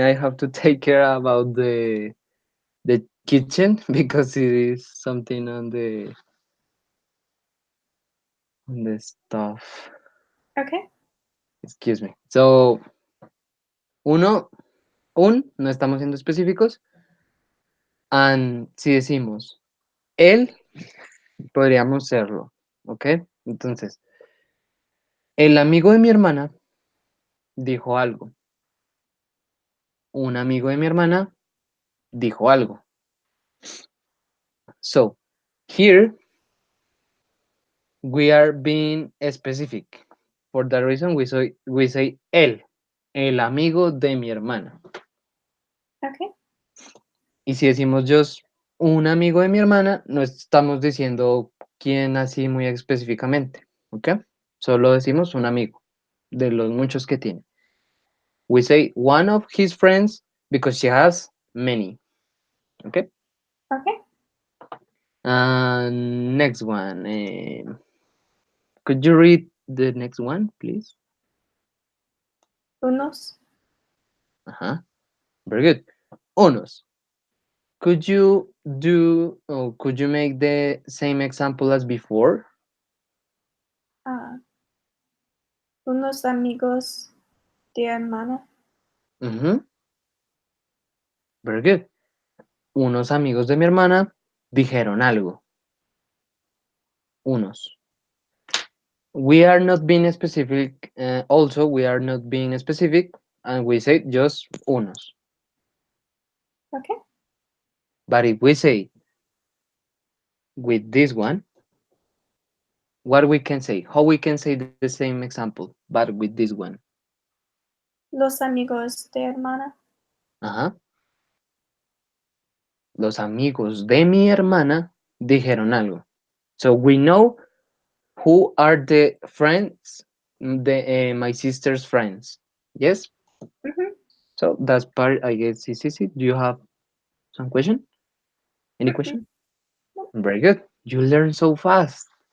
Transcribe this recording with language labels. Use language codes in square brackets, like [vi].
[en] I have to take care about the kitchen because it is something on the stuff. Okay. Excuse me. [es] So uno, no estamos siendo específicos. And si decimos él, podríamos serlo. ¿Ok? Entonces, el amigo de mi hermana dijo algo. Un amigo de mi hermana dijo algo. [en] So, here we are being specific. For that reason, we say él, [es] el amigo de mi hermana. [en] Okay. [es] Y si decimos just un amigo de mi hermana, no estamos diciendo quién así muy específicamente. ¿Ok? Solo decimos un amigo de los muchos que tiene. [en] We say one of his friends because she has many. Okay. Okay. Next one. Could you read the next one, please? [es] Unos. [en] Uh-huh. Very good. Unos. Could you make the same example as before? [es] Ah, unos amigos de hermana. [en] Mm-hmm. Very good. [es] Unos amigos de mi hermana dijeron algo. Unos. [en] We are not being specific. Also, we are not being specific, and we say just unos. Okay. But if we say with this one, what we can say, how we can say the same example, but with this one. [es] Los amigos de hermana. Ajá. Los amigos de mi hermana dijeron algo. [en] So we know who are the friends, my sister's friends. Yes. Mm-hmm. So that's part, I guess. See. Do you have some question? Any Mm-hmm. question? Very good. You learn so fast.